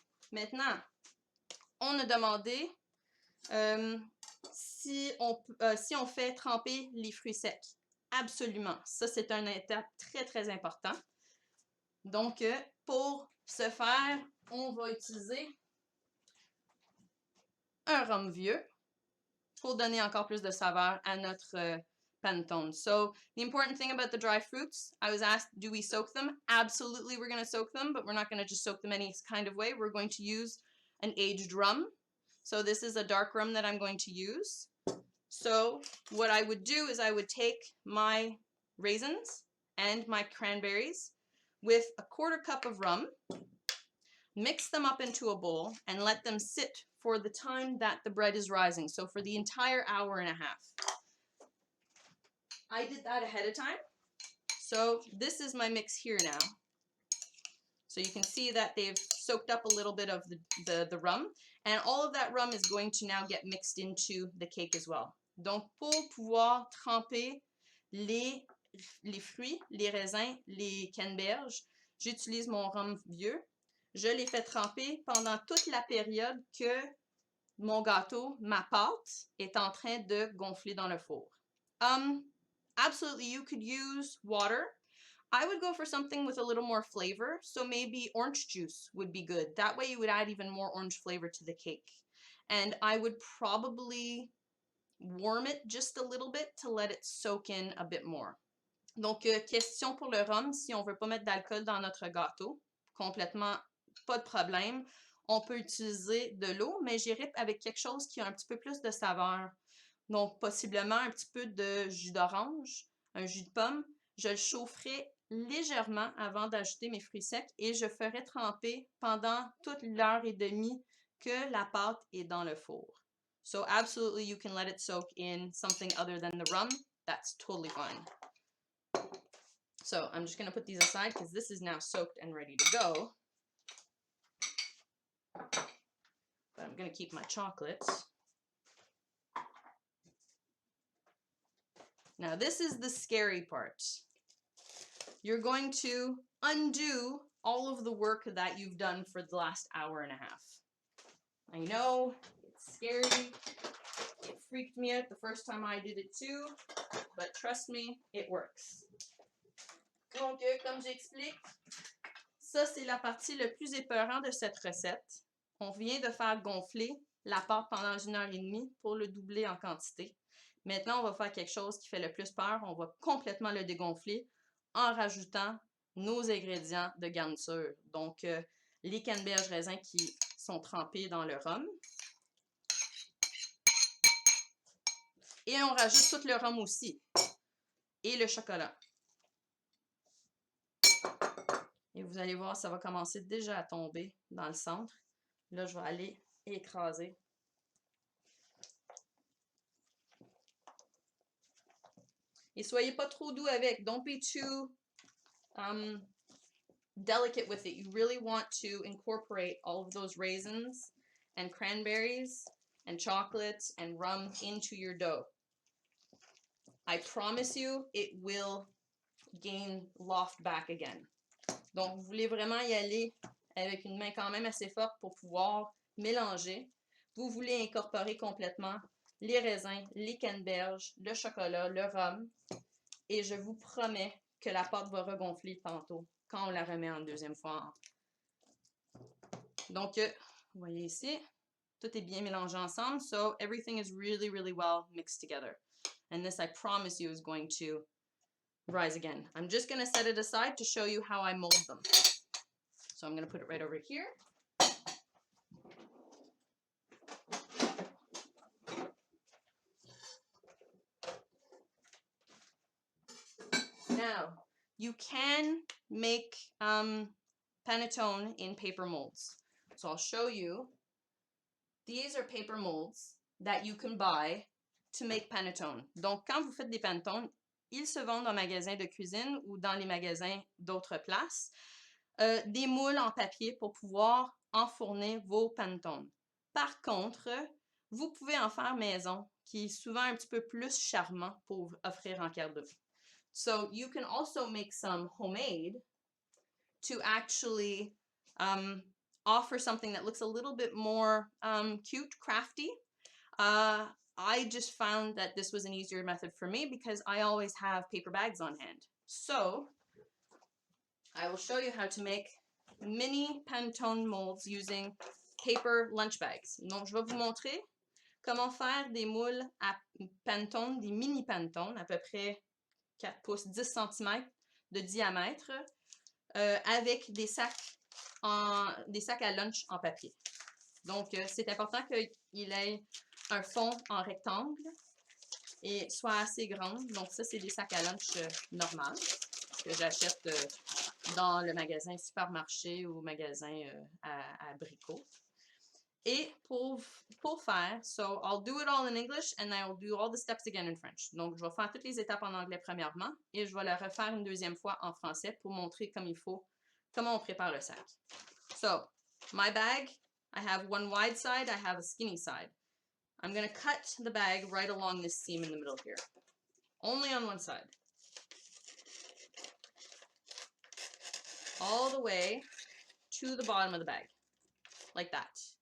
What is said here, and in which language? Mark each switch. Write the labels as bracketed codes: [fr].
[fr] Maintenant, on a demandé si on fait tremper les fruits secs. Absolument. Ça, c'est une étape très important. Donc, pour ce faire, on va utiliser un rhum vieux pour donner encore plus de saveur à notre Pantone. [en] So, the important thing about the dry fruits, I was asked, do we soak them? Absolutely, we're going to soak them, but we're not going to just soak them any kind of way. We're going to use an aged rum. So, this is a dark rum that I'm going to use. So, what I would do is I would take my raisins and my cranberries with a 1/4 cup of rum. Mix them up into a bowl and let them sit for the time that the bread is rising. So for the entire hour and a half. I did that ahead of time. So this is my mix here now. So you can see that they've soaked up a little bit of the rum. And all of that rum is going to now get mixed into the cake as well. [fr] Donc pour pouvoir tremper les fruits, les raisins, les canneberges, j'utilise mon rhum vieux. Je les fais tremper pendant toute la période que mon gâteau, ma pâte, est en train de gonfler dans le four. [en] Absolutely, you could use water. I would go for something with a little more flavor, so maybe orange juice would be good. That way you would add even more orange flavor to the cake. And I would probably warm it just a little bit to let it soak in a bit more. [fr] Donc, question pour le rhum, si on veut pas mettre d'alcool dans notre gâteau, complètement pas de problème. On peut utiliser de l'eau, mais j'irai avec quelque chose qui a un petit peu plus de saveur. Donc, possiblement un petit peu de jus d'orange, un jus de pomme. Je le chaufferai légèrement avant d'ajouter mes fruits secs et je ferai tremper pendant toute l'heure et demie que la pâte est dans le four. [en] So absolutely you can let it soak in something other than the rum. That's totally fine. So I'm just going to put these aside because this is now soaked and ready to go. But I'm going to keep my chocolates. Now this is the scary part. You're going to undo all of the work that you've done for the last hour and a half. I know, it's scary. It freaked me out the first time I did it too, but trust me, it works. [fr] Donc, comme j'explique, ça c'est la partie le plus épeurant de cette recette. On vient de faire gonfler la pâte pendant 1h30 pour le doubler en quantité. Maintenant, on va faire quelque chose qui fait le plus peur. On va complètement le dégonfler en rajoutant nos ingrédients de garniture. Donc, les canneberges raisins qui sont trempés dans le rhum. Et on rajoute tout le rhum aussi. Et le chocolat. Et vous allez voir, ça va commencer déjà à tomber dans le centre. Là, je vais aller écraser. Et soyez pas trop doux avec. [en] Don't be too delicate with it. You really want to incorporate all of those raisins and cranberries and chocolate and rum into your dough. I promise you, it will gain loft back again. [fr] Donc, vous voulez vraiment y aller avec une main quand même assez forte pour pouvoir mélanger. Vous voulez incorporer complètement les raisins, les canneberges, le chocolat, le rhum. Et je vous promets que la pâte va regonfler tantôt quand on la remet en deuxième fois. Donc, vous voyez ici, tout est bien mélangé ensemble. [en] So, everything is really, really well mixed together. And this, I promise you, is going to rise again. I'm just going to set it aside to show you how I mold them. So, I'm going to put it right over here. Now, you can make panettone in paper molds. So I'll show you. These are paper molds that you can buy to make panettone. [fr] Donc, quand vous faites des panettones, ils se vendent en magasin de cuisine ou dans les magasins d'autres places. Des moules en papier pour pouvoir enfourner vos panettones. Par contre, vous pouvez en faire maison, qui est souvent un petit peu plus charmant pour offrir en cadeau. [en] So you can also make some homemade to actually offer something that looks a little bit more cute, crafty. I just found that this was an easier method for me because I always have paper bags on hand. So I will show you how to make mini panettone molds using paper lunch bags. [fr] Donc, je vais vous montrer comment faire des moules à panettone, des mini panettones, à peu près 4 pouces, 10 cm de diamètre, avec des sacs à lunch en papier. Donc, c'est important qu'il ait un fond en rectangle et soit assez grand. Donc, ça, c'est des sacs à lunch normaux. que j'achète dans le magasin supermarché ou magasin à abricots. Et pour faire, [en] so I'll do it all in English and I'll do all the steps again in French. [fr] Donc, je vais faire toutes les étapes en anglais premièrement et je vais la refaire une deuxième fois en français pour montrer comme il faut, comment on prépare le sac. [en] So, my bag, I have one wide side, I have a skinny side. I'm going to cut the bag right along this seam in the middle here. Only on one side. All the way to the bottom of the bag. Like that.